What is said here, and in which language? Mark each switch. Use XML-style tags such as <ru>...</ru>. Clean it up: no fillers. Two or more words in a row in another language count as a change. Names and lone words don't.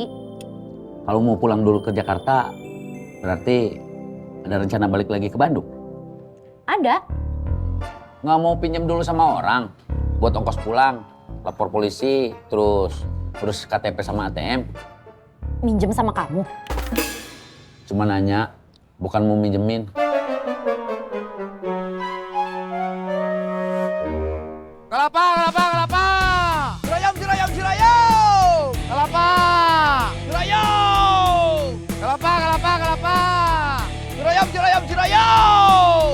<id>Kalau mau pulang dulu ke Jakarta, berarti ada rencana balik lagi ke Bandung? Ada, Nggak mau pinjam dulu sama orang buat ongkos pulang, lapor polisi, terus urus KTP sama ATM. Minjem sama kamu. Cuma nanya, bukan mau minjemin. Kelapa, kelapa, kelapa. Cirayam, cirayam, cirayam. Kelapa. Cirayam. Kelapa, kelapa, kelapa. Cirayam, cirayam, cirayam.</id>